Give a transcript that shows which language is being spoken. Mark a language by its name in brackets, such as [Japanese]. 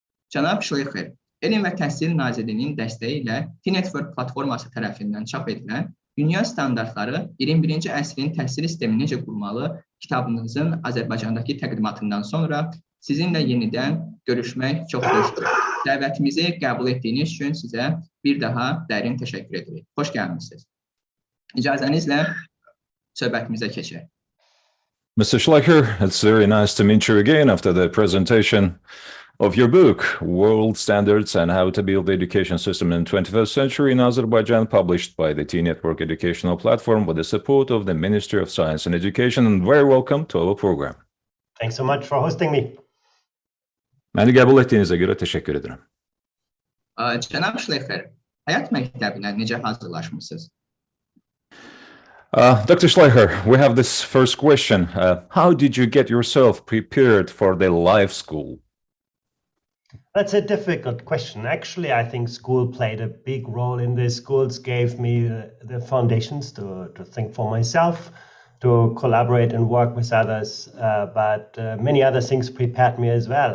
[Azerbaijani] Cənab Şleyxer, Elm və Təhsil Nazirliyinin dəstəyi ilə T-Network platforması tərəfindən çap edilən Dünya standartları 21-ci əsrin təhsil sistemi necə qurmalı kitabınızın Azərbaycandakı təqdimatından sonra sizinlə yenidən görüşmək çox xoşdur. Dəvətimizi qəbul etdiyiniz üçün sizə bir daha dərin təşəkkür edirik. Xoş gəlmişsiniz. İcazənizlə söhbətimizə keçək. [English] Mr. Şleyxer, it's very nice to meet you again after the presentation of your book, World Standards and How to Build the Education System in the 21st Century in Azerbaijan, published by the T-Network Educational Platform with the support of the Ministry of Science and Education, and very welcome to our program. Thanks so much for hosting me. [Azerbaijani] Məni qəbul etdiyinizə görə təşəkkür edirəm. Cənab Şleyxer, həyat məktəbinə necə hazırlaşmısınız? [English] Dr. Şleyxer, we have this first question. How did you get yourself prepared for the life school? That's a difficult question. Actually, I think school played a big role in this. Schools gave me the foundations to think for myself, to collaborate and work with others, but many other things prepared me as well.